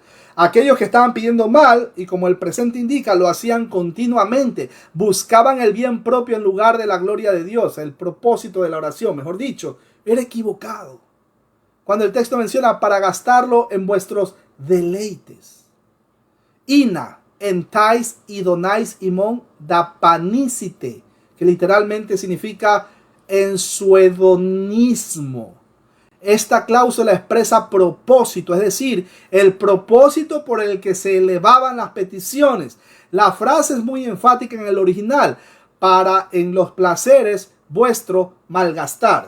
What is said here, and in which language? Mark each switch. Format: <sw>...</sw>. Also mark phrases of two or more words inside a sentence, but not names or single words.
<es>Aquellos que estaban pidiendo mal, y como el presente indica, lo hacían continuamente. Buscaban el bien propio en lugar de la gloria de Dios. El propósito de la oración, mejor dicho, era equivocado. Cuando el texto menciona para gastarlo en vuestros deleites.</es> <el>Ina, ἐν ταῖς ἡδοναῖς ὑμῶν δαπανήσητε,</el> <es>que literalmente significa en su hedonismo. Esta cláusula expresa propósito, es decir, el propósito por el que se elevaban las peticiones. La frase es muy enfática en el original, para en los placeres vuestro malgastar.</es>